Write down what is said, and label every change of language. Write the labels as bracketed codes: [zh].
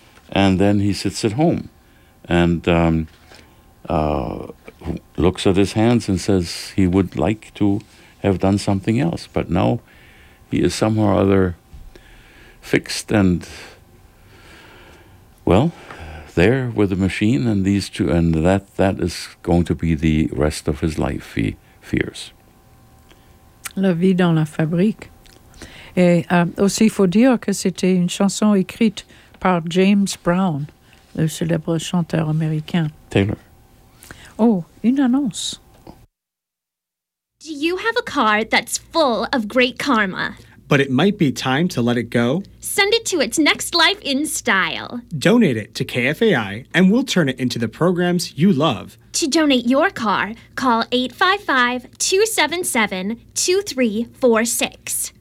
[en] And then he sits at home and looks at his hands and says he would like to have done something else. But now he is somehow or other fixed and, well, there with the machine and these two, and that is going to be the rest of his life, he fears. [fr] La vie dans la fabrique. Et aussi, il faut dire que c'était une chanson écrite par James Brown, le célèbre chanteur américain. Taylor. Oh, une annonce. [en] Do you have a car that's full of great karma? But it might be time to let it go. Send it to its next life in style. Donate it to KFAI and we'll turn it into the programs you love. To donate your car, call 855-277-2346.